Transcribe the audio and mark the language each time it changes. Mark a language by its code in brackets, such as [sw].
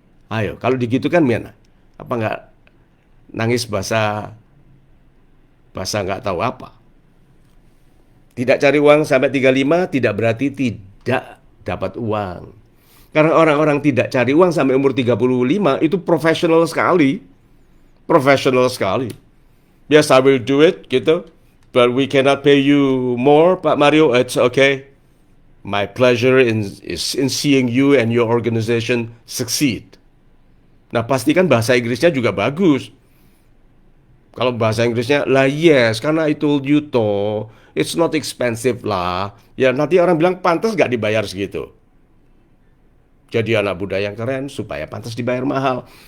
[id] Ayo, kalau digitukan mana? Apa nggak nangis bahasa nggak tahu apa? Tidak cari uang sampai 35 tidak berarti tidak dapat uang. Karena orang-orang tidak cari uang sampai umur 35 itu profesional sekali. Profesional sekali. [en] Yes, I will do it [id] gitu. [en] But we cannot pay you more, Pak Mario. It's okay. My pleasure is in seeing you and your organization succeed. [id] Nah, pastikan bahasa Inggrisnya juga bagus. Kalau bahasa Inggrisnya, lah yes, karena [en] I told you [id] toh, [en] it's not expensive [id] lah. Ya nanti orang bilang pantas gak dibayar segitu. Jadi anak muda yang keren supaya pantas dibayar mahal.